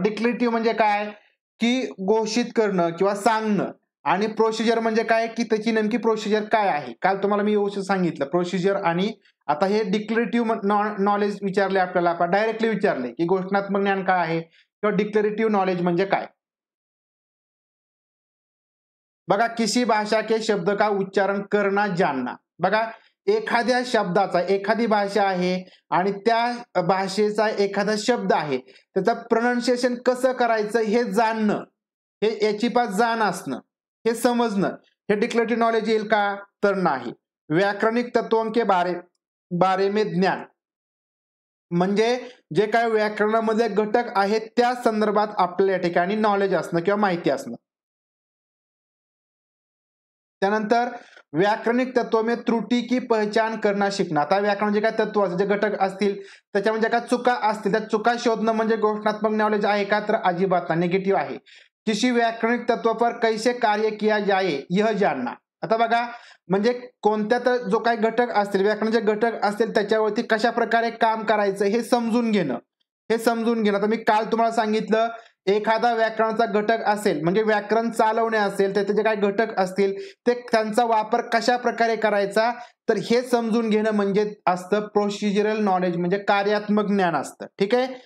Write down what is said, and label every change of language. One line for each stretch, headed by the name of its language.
Marathi: Declarative म्हणजे काय, की घोषित करणं किंवा सांगणं, आणि प्रोसिजर म्हणजे काय, की त्याची नेमकी प्रोसिजर काय आहे. काल तुम्हाला मी व्यवस्थित सांगितलं प्रोसिजर. आणि आता हे डिक्लेरेटिव्ह नॉलेज विचारले आपल्याला, आपण डायरेक्टली विचारले की घोषणात्मक ज्ञान काय आहे किंवा डिक्लेरेटिव्ह नॉलेज म्हणजे काय.
Hindi: बघा, किसी भाषा के शब्द का उच्चारण करना जानना.
Marathi: बघा, एखाद्या शब्दाचा, एखादी भाषा आहे आणि त्या भाषेचा एखादा शब्द आहे, त्याचं प्रोनाउन्सिएशन कसं करायचं हे जाणणं, हे याची जाण असणं, हे समजणं, हे डिक्लेरेटिव्ह नॉलेज येईल का, तर नाही.
Hindi: व्याकरणिक तत्वों के बारे में ज्ञान
Marathi: म्हणजे जे काय व्याकरणामध्ये घटक आहेत त्या संदर्भात आपल्या ठिकाणी नॉलेज असणं किंवा माहिती असणं.
Hindi: त्यानंतर व्याकरणिक तत्व में त्रुटी की पहचान करना शिकणं.
Marathi: आता व्याकरण जे काय तत्व जे घटक असतील त्याच्यामध्ये काय चुका असतील, त्या चुका शोधणं म्हणजे घोषणात्मक नॉलेज आहे का, तर अजिबात निगेटिव्ह आहे.
Hindi: किसी व्याकरणिक तत्व पर कैसे कार्य किया जाए यह जानना.
Marathi: आता बघा, म्हणजे कोणत्या तर जो काही घटक असतील, व्याकरणाचे घटक असतील, त्याच्यावरती कशा प्रकारे काम करायचं हे समजून घेणं, आता मी काल तुम्हाला सांगितलं, एखादा व्याकरणाचा घटक असेल म्हणजे व्याकरण चालवणे असेल तर त्याचे काय घटक असतील, ते त्यांचा वापर कशा प्रकारे करायचा, तर हे समजून घेणं म्हणजे असतं प्रोसिजरल नॉलेज, म्हणजे कार्यात्मक ज्ञान असतं. ठीक आहे.